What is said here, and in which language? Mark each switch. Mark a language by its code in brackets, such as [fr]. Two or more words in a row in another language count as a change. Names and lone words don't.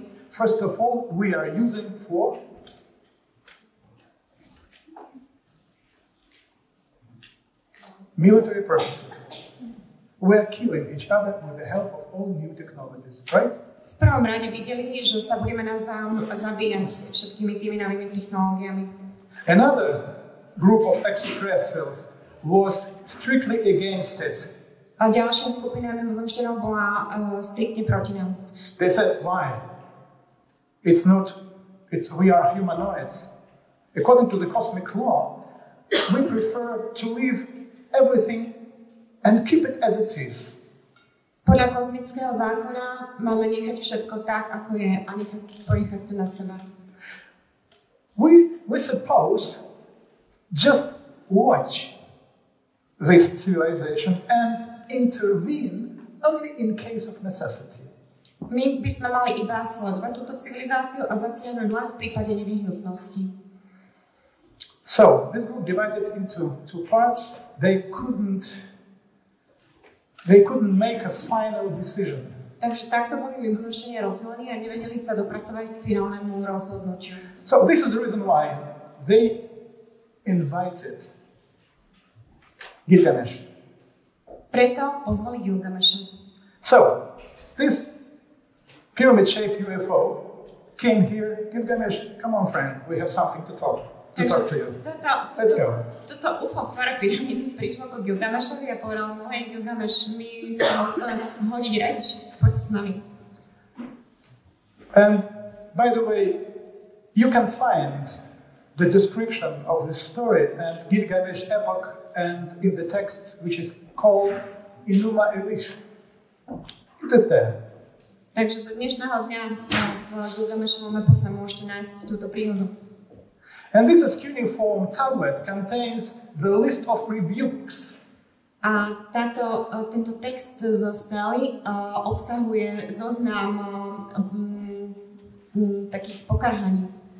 [en] first of all, we are using for military purposes. We are killing each other with the help of all new technologies, right? [sk] V prvom rade videli, že sa budeme navzájom zabíjať všetkými tými novými technológiami. [en] Another group of extraterrestrials was strictly against it. [sk] A ďalšia skupina mimozemšťanov bola striktne proti nám. [en] They said, why? We are humanoids. According to the cosmic law, we prefer to leave everything and keep it as it is. [sk] Podľa kozmického zákona máme nechať všetko tak, ako je a ponechať to na seba. [en] We suppose just watch this civilization and intervene only in case of necessity. [sk] My by sme mali iba sledovať túto civilizáciu a zasiahnuť len v prípade nevyhnutnosti. [en] So, this group divided into two parts. They couldn't make a final decision. [sk] Takže takto boli mimozemšťania rozdelení a nevedeli sa dopracovať k finálnemu rozhodnutiu. [en] So, this is the reason why they invited Gilgamesh. [sk] Preto pozvali Gilgameša. [en] So, this pyramid-shaped UFO came here. Gilgamesh, come on, friend, we have something to talk to you. Let's go. [sk] Toto UFO v tvare pyramídy prišlo ko Gilgamešovi a povedal mu, hej Gilgameš, my sa ho chceme hodiť reč, poď s nami. [en] And by the way, you can find the description of this story and Gilgamesh epoch and in the text which is called Enuma Elish. It is there. [sk] Takže do dnešného dňa v Gilgamešovom epose môžete nájsť túto príhodu. [en] And this cuneiform tablet contains the list of rebukes. [sk] A tento text zo stely obsahuje zoznam takých pokarhaní.